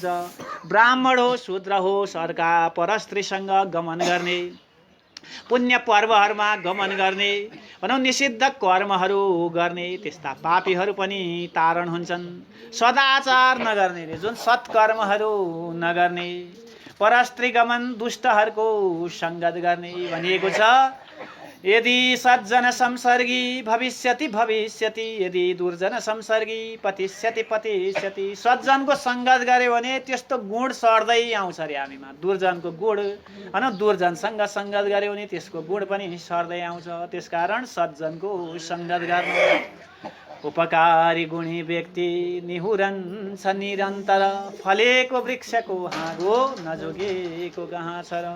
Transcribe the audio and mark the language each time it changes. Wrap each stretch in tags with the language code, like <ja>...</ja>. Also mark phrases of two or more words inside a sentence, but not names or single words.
<ne>ब्राह्मण हो, शूद्र हो, अर्का परस्त्रीसँग गमन गर्ने, पुण्य पर्वहरूमा गमन गर्ने, भनौँ निषिद्ध कर्महरू गर्ने त्यस्ता पापीहरू पनि तारण हुन्छन्। सदाचार नगर्ने रे जुन सत्कर्महरू नगर्ने, परस्त्री गमन, दुष्टहरूको सङ्गत गर्ने भनिएको छ।</ne> <sa>यदि सज्जन संसर्गी भविष्यति भविष्यति, यदि दुर्जन संसर्गी पतिष्यति पतिष्यति।</sa> <ne>सज्जनको सङ्गत गऱ्यो भने त्यस्तो गुण सर्दै आउँछ अरे हामीमा। दुर्जनको गुण भनौँ दुर्जनसँग सङ्गत गऱ्यो भने त्यसको गुण पनि सर्दै आउँछ। त्यसकारण सज्जनको सङ्गत गर्नु। उपकारी गुणी व्यक्ति निहुरन्छ निरन्तर, फलेको वृक्षको हाँगो नजोगेको कहाँ छ र।</ne>